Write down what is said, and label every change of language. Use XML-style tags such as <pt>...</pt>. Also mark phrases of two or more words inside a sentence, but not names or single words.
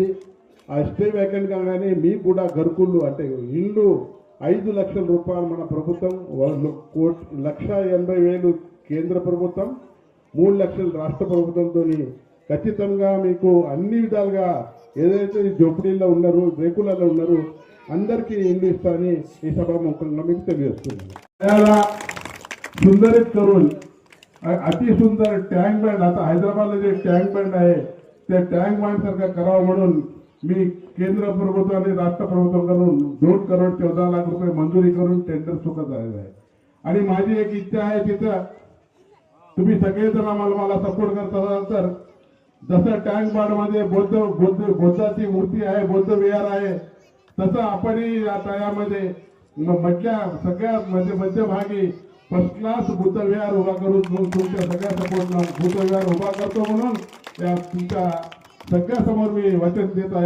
<te>ఆ</te> <en>stay vacant</en> <te>కాగానే మీకు కూడా గరుకుళ్ళు అంటే ఇల్లు 5 లక్షల రూపాయలు మన ప్రభుత్వం, 1,80,000 కేంద్ర ప్రభుత్వం, 3 లక్షలు రాష్ట్ర ప్రభుత్వంతో ఖచ్చితంగా మీకు అన్ని విధాలుగా ఏదైతే జోపిడీల్లో ఉన్నారు, రేకులలో ఉన్నారు, అందరికీ ఇల్లు ఇస్తానని ఈ సభాముఖంగా మీకు తెలియజేస్తున్నాను.</te> <mr>सुंदर करून अति सुंदर टँक बँड, आता हैदराबादला जे टँक बँड आहे त्या टँक बँड सारखा करावा म्हणून मी केंद्र प्रभुत्वाने राष्ट्र प्रभुत्वाकडून 2 करोड 14 लाख रुपये मंजुरी करून टेंडर सुकत आलेलं आहे. आणि माझी एक इच्छा आहे, तिथं तुम्ही सगळेजण मला सपोर्ट करत असाल तर जसं टँक बँड मध्ये बुद्धाची मूर्ती आहे, बौद्ध विहार आहे, तसं आपणही या तळ्यामध्ये सगळ्या मध्यभागी</mr> <en>first class</en> <mr>बुद्ध विहार उभा करून तुमच्या सगळ्या सपोर्टला बुद्ध विहार उभा करतो म्हणून या तुमच्या सगळ्या समोर मी वचन देत आहे.</mr>